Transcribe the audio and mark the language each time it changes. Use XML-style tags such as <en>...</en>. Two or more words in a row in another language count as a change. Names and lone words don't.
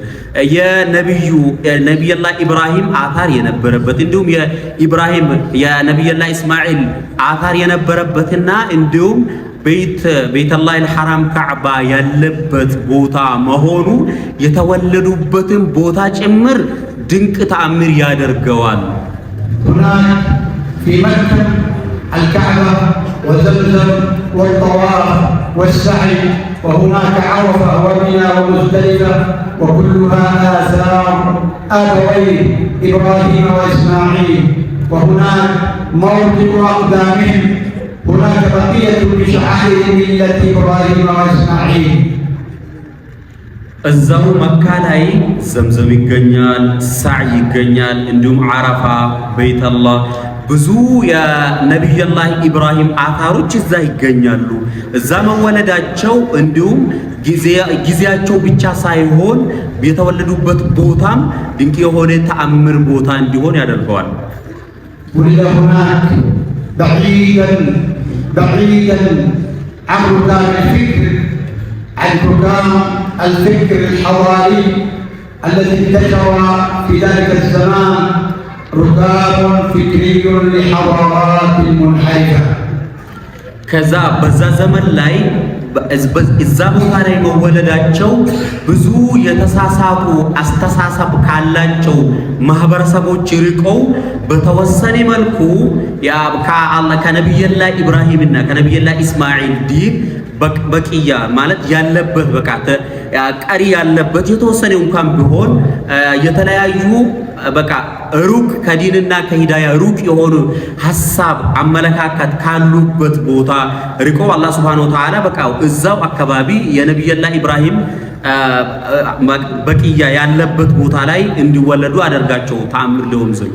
<am>የነቢዩላህ ኢብራሂም አታር የነበረበት እንዲሁም የነቢዩላህ ኢስማኤል አታር የነበረበትና እንዲሁም</am> <ar>بيت الله الحرام</ar> <am>ካዕባ ያለበት ቦታ መሆኑ የተወለዱበትን ቦታ ጭምር ድንቅ ተአምር ያደርገዋል።</am> <ar>هناك في مكة الكعبة وزمزم والطواف والسعي، وهناك عرفة ومنى ومزدلفة، وكلها آثار أبوي إبراهيم وإسماعيل، وهناك موضع أقدامهم، هناك بقية لشعائر ملة إبراهيم وإسماعيل.</ar> <am>እዛው መካ ላይ ዘምዘም ይገኛል፣ ሳዕ ይገኛል፣ እንዲሁም ዓረፋ፣ ቤተላህ ብዙ የነቢዩላህ ኢብራሂም አታሮች እዛ ይገኛሉ። እዛ መወለዳቸው እንዲሁም ጊዜያቸው ብቻ ሳይሆን የተወለዱበት ቦታም ድንቅ የሆነ ተአምር ቦታ እንዲሆን ያደርገዋል።</am> <ar>ولد هناك بعيدا عن ركام الفكر، عن ركام الفكر الحضاري الذي انتشر في ذلك الزمان، ركاب فكري لحضارات منحرفة.</ar> <am>ከዛ በዛ ዘመን ላይ እዛ ቦታ ላይ መወለዳቸው ብዙ የተሳሳቱ አስተሳሰብ ካላቸው ማህበረሰቦች ርቀው በተወሰነ መልኩ ከነቢዩላህ ኢብራሂምና ከነቢዩላህ ኢስማኤል ዲን በቂያ ማለት ያለበት በቃ ቀሪ ያለበት የተወሰነ እንኳን ቢሆን የተለያዩ በቃ ሩቅ ከዲንና ከሂዳያ ሩቅ የሆኑ ሐሳብ አመለካከት ካሉበት ቦታ ርቆ አላህ</am> <ar>سبحانه وتعالى</ar> <am>በቃ እዛው አካባቢ የነቢዩላህ ኢብራሂም በቂያ ያለበት ቦታ ላይ እንዲወለዱ አደርጋቸው ተአምር ሊሆን ዘንድ</am>